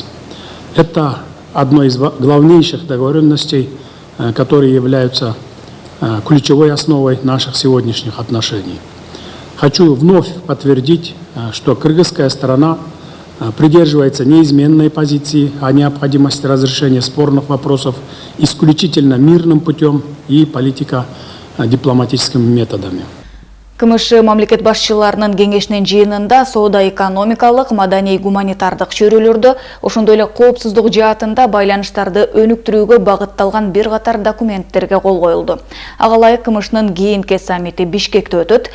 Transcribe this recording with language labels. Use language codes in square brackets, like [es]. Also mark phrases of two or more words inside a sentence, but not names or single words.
[ru] Это одно из главнейших договоренностей, которые являются ключевой основой наших сегодняшних отношений. Хочу вновь подтвердить, что кыргызская сторона придерживается неизменной позиции о необходимости разрешения спорных вопросов исключительно мирным путем и политико-дипломатическими методами. [ky] КМШ мамлекет башчыларынын кеңешинин жыйынында соода-экономикалык, маданий-гуманитардык чөйрөлөрдө, ошондой эле коопсуздук жаатында байланыштарды өнүктүрүүгө багытталган бир катар документтерге кол коюлду. Ага ылайык КМШнын кийинки саммити Бишкекте өтөт.